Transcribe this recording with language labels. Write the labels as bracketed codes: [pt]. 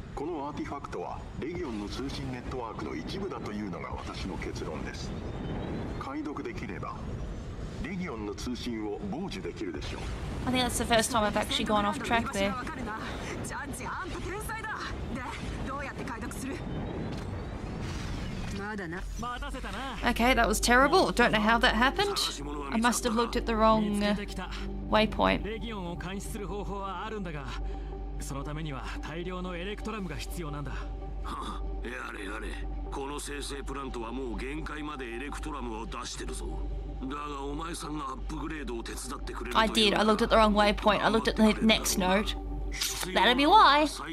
[ja] このアーティファクトはレギオンの通信ネットワークの一部だというのが私の結論です。解読できればレギオンの通信を傍受できるでしょう。 [en] I think that's the first time I've actually gone off track there. [ja] ジャッジ、あんた天才だ。で、どうやって解読する？まだな。待たせたな。 [en] Okay, that was terrible. Don't know how that happened. I must have looked at the wrong [ja] 見つけてきた。 [en] waypoint. [ja] レギオンを監視する方法はあるんだが、そのためには大量のエレクトラムが必要なんだ。はあ、やれやれ。この生成プラントはもう限界までエレクトラムを出してるぞ。だがお前さんがアップグレードを手伝ってくれる [en] I did. I looked at the wrong waypoint. I looked at the next note. That'd be why.